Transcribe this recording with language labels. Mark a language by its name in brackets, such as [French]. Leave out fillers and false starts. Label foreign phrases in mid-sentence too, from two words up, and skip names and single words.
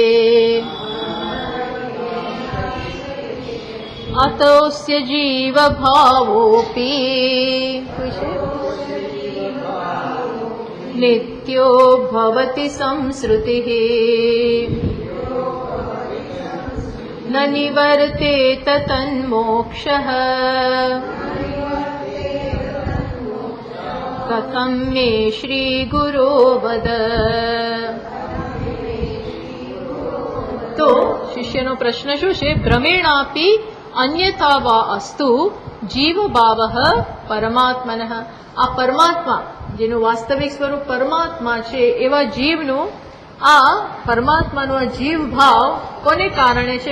[Sanskrit] अतोऽस्य जीवभावोऽपि नित्यो भवति संसृतिः न निवर्तेत तन्मोक्षः कथं मे श्रीगुरो वद। [Gujarati] तो શિષ્યનો પ્રશ્ન શું છે? [Sanskrit] ભ્રમેણાપી અન્યથા વા અસ્તુ જીવભાવઃ પરમાત્મનઃ. [Gujarati] આ પરમાત્મા જેનું વાસ્તવિક સ્વરૂપ પરમાત્મા છે એવા જીવનું આ પરમાત્માનો આ જીવ ભાવ કોને કારણે છે?